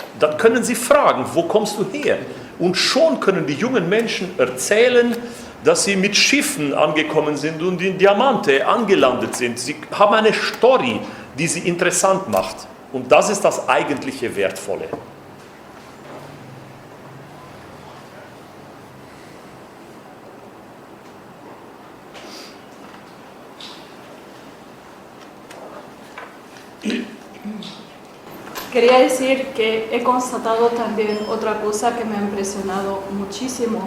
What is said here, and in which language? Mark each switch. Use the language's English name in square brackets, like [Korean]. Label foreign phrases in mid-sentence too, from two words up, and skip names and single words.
[German] Dann können sie fragen, wo kommst du her? Und schon können die jungen Menschen erzählen, dass sie mit Schiffen angekommen sind und in Diamante angelandet sind. Sie haben eine Story, die sie interessant macht. Und das ist das eigentliche Wertvolle. [Spanish] Quería decir que he constatado también otra cosa que me ha impresionado muchísimo,